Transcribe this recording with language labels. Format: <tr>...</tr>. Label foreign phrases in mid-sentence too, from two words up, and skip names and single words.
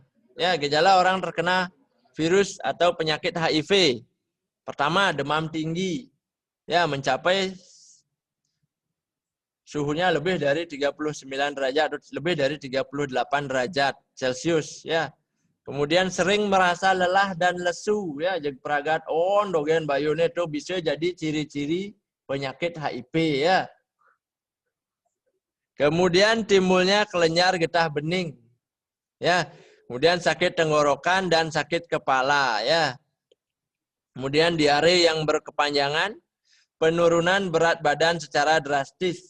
<id>Ya, gejala orang terkena virus atau penyakit HIV. Pertama, demam tinggi. Ya, mencapai suhunya lebih dari 39 derajat atau lebih dari 38 derajat Celcius, ya. Kemudian sering merasa lelah dan lesu, ya. Jadi</id> <ban>peragat dogen bayune</ban> <id>itu bisa jadi ciri-ciri penyakit HIV, ya. Kemudian timbulnya kelenjar getah bening, ya. Kemudian sakit tenggorokan dan sakit kepala, ya. Kemudian diare yang berkepanjangan, penurunan berat badan secara drastis.</id>